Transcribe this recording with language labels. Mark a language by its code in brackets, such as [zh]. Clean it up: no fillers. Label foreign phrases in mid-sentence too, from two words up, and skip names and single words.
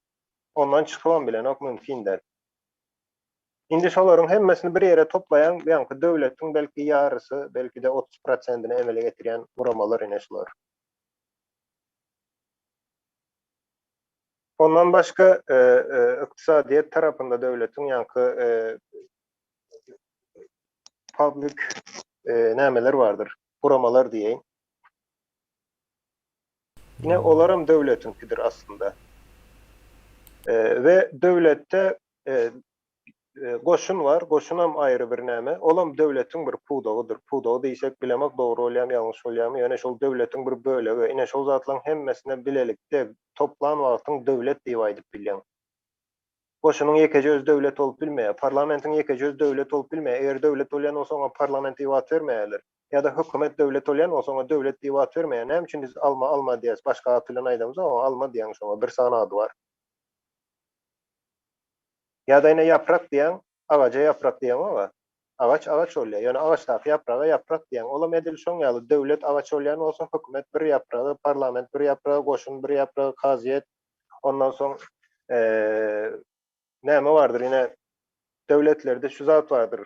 [tk] Ondan çykylan bilen ok mümkin däl. Indi şolaryň hemmesini bir ýere toplayan, ýa-ni döwletiň belki ýarysy, belki de 30%-ni emele getirýän guramalar ine şolar. Ondan başka ykdysadyýet tarapynda döwletiň ýa-ni public nämeler bardyr, guramalar diýeýin. Yine olaram döwletinkidir aslında. Ve döwletde goşun var, goşunam aýry bir näme. Olam döwletiň bir pudagydyr. Pudagy diýsek bilemek dogry bolýarmy, ýalňyş bolýarmy? Ýöne şol döwletiň bir bölegi. Ine şol zatlaryň hemmesine bilelikde toplan wagtyň döwlet diýip aýdyp bilýän. Goşunyň ýekeci öz döwlet bolup bilmeýär, parlamentiň ýekeci öz döwlet bolup bilmeýär. Eger döwlet bolýan bolsa oňa parlament diýip at bermeýärler. Ya da hökümet döwlet bolýan bolsa oňa döwlet diýip at bermeýär. Näme üçin biz alma diýäs, başga at bilen aýdamyz, ama alma diýen şoňa bir sana ady var. Ya da ine yaprak diýen, agaça yaprak diýen ama agaç bolýar. Ýöne agaçdaky yapraga yaprak diýen. Olam edil şoňaly döwlet agaç bolýan bolsa hökümet bir yapragy, parlament bir yapragy, goşun bir yapragy, kazyet. Ondan soň näme bardyr ine döwletlerde şu zat bardyr.